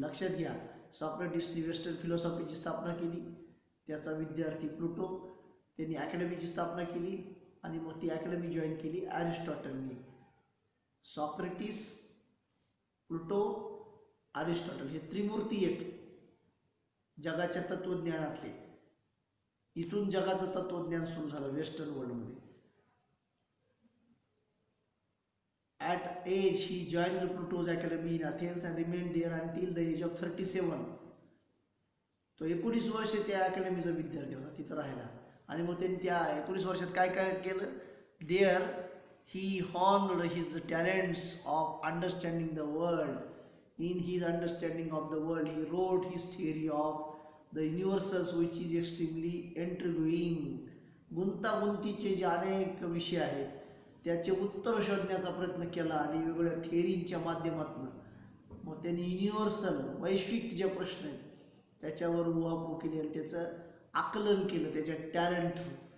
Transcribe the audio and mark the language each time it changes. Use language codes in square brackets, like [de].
[mr] लक्षात घ्या, सॉक्रेटिसनी वेस्टर्न फिलॉसॉफीची स्थापना केली, त्याचा विद्यार्थी प्लुटो, त्यांनी अकॅडमीची स्थापना केली, आणि मग ती अकॅडमी जॉईन केली अरिस्टॉटलनी. सॉक्रेटिस, प्लुटो, अरिस्टॉटल हे त्रिमूर्ती आहेत जगाच्या तत्वज्ञानातले. इथून जगाचं तत्वज्ञान सुरू झालं वेस्टर्न वर्ल्डमध्ये. [en] At age he joined the Pluto's Academy in Athens and remained there until the age of 37. [mr] तो 19 वर्ष त्या अकॅडमीचा विद्यार्थी होता, तिथं राहिला. आणि मग त्यांनी त्या 19 वर्षात काय काय केलं, [en] There he honed his talents of understanding the world. In his understanding of the world he wrote his theory of the universals, which is extremely intriguing. [mr] गुंतागुंतीचे जे अनेक विषय आहेत त्याचे उत्तर शोधण्याचा प्रयत्न केला, आणि वेगवेगळ्या थेअरींच्या माध्यमातून मग त्यांनी युनिव्हर्सल वैश्विक जे प्रश्न आहेत त्याच्यावर उहापोह केली, आणि त्याचं आकलन केलं त्याच्या टॅलेंट थ्रू.